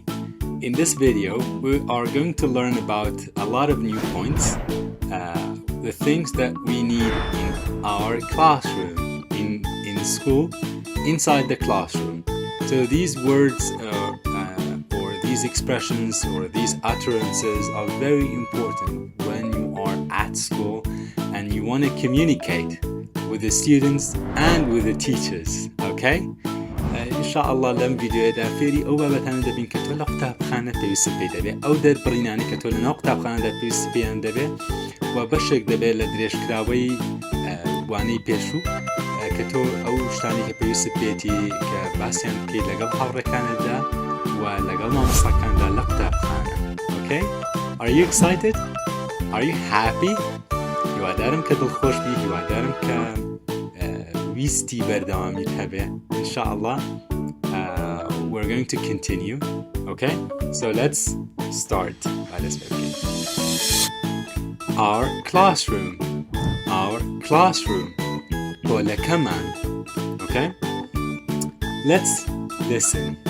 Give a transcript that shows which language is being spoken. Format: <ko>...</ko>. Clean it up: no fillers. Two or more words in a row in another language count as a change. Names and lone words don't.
<en>In this video, we are going to learn about a lot of new points, the things that we need in our classroom, in school, inside the classroom. So these words or these expressions or these utterances are very important when you are at school and you want to communicate with the students and with the teachers, okay?</en> <ar>إن شاء الله</ar> <ckb>لم فيديو دا فێری ئەو بابەتانە دەبین کە تۆ لە قوتابخانە پێویستت پێی دەبێت ئەو دەربڕینانەی کە تۆ لەناو قوتابخانەدا پێویستی پێیان دەبێت و بەشێک دەبێت لە درێژکراوەی وانەی پێشوو کە تۆ ئەو شتانی کە پێویستت پێێتی کە باسییان بکەیت لەگەڵ هاوڕێکانتدا و لەگەڵ مامۆستاکاندا لە قوتابخانە.</ckb> <en>Okay? Are you excited? Are you happy?</en> <ckb>هیوادارم کە دڵخۆش بی، هیوادارم کە ویستی بەردەوامیت هەبێ.</ckb> <en>Inshallah, we're going to continue. Okay? So let's start. Our classroom. Our classroom. كمان. Okay? Let's listen.</en>